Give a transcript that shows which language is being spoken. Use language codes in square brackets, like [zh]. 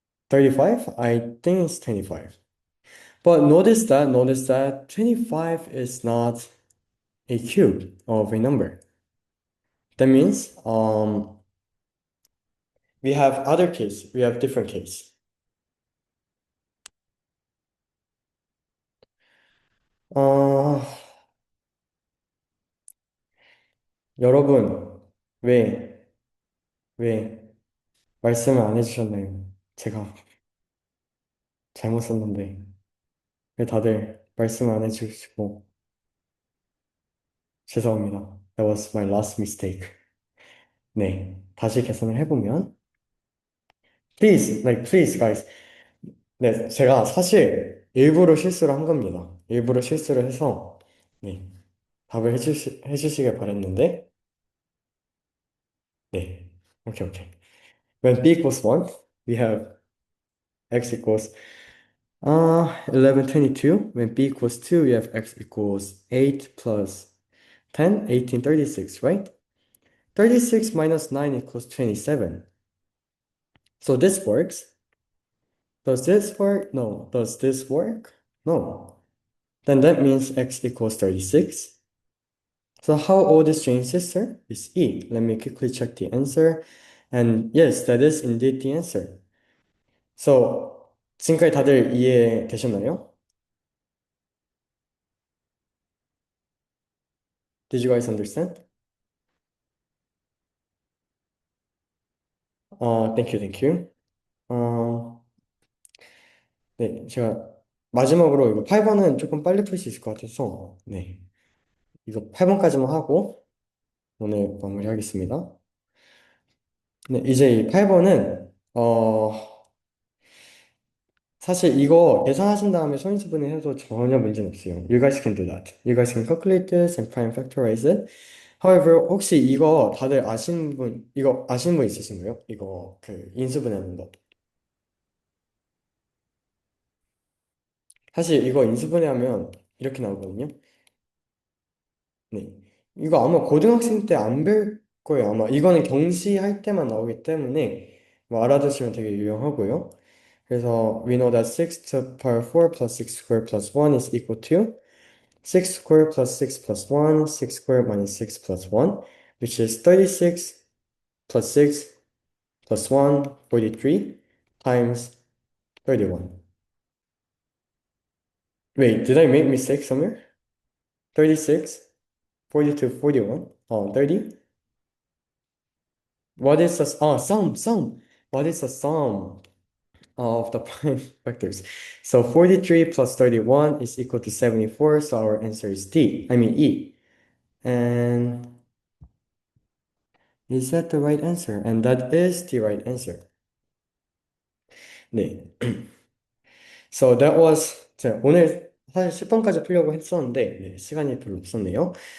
[en] 35? I think it's 25. But notice that 25 is not a cube of a number. That means we have other case, we have different case. [ko] 어, 여러분, 왜, 왜 말씀을 안 해주셨나요? 제가 잘못 썼는데 왜 다들 말씀을 안 해주시고 죄송합니다. [en] That was my last mistake. 네, [ko] 다시 계산을 해보면 [en] please, like please guys. [ko] 네, 제가 사실 일부러 실수를 한 겁니다. 일부러 실수를 해서 네, 답을 해주시길 바랬는데 네, 오케이 오케이. [en] When b equals 1, we have x equals 11, 22. When b equals 2, we have x equals 8 plus 10, 18, 36, right? 36 minus 9 equals 27. So this works. Does this work? No. Does this work? No. Then that means x equals 36. So how old is Jane's sister? Is E. Let me quickly check the answer. And yes, that is indeed the answer. [ko] So 지금까지 다들 이해되셨나요? [en] Did you guys understand? Thank you, thank you. [ko] 네, 제가 마지막으로 이거 8번은 조금 빨리 풀 수 있을 것 같아서 네, 이거 8번까지만 하고 오늘 마무리하겠습니다. 네, 이제 이 8번은 사실 이거 계산하신 다음에 소인수분해 해도 전혀 문제는 없어요. [en] You guys can do that. You guys can calculate this and prime factorize it. [ko] However, 혹시 이거 다들 이거 아시는 분 있으신가요? 이거 그 인수분해하는 거. 사실 이거 인수분해하면 이렇게 나오거든요. 네. 이거 아마 고등학생 때 안 배울 거예요. 아마 이거는 경시할 때만 나오기 때문에 뭐 알아두시면 되게 유용하고요. 그래서 [en] we know that 6 to the power 4 plus 6 squared plus 1 is equal to 6 squared plus 6 plus 1, 6 squared minus 6 plus 1, which is 36 plus 6 plus 1, 43 times 31. Wait, did I make mistake somewhere? 36, 42, 41, 30. What is the sum? What is the sum of the prime vectors? So 43 plus 31 is equal to 74. So our answer is D. I mean E. And is that the right answer? And that is the right answer. 네. So that was [ko] 자, 오늘 사실 10번까지 풀려고 했었는데 네, 시간이 별로 없었네요.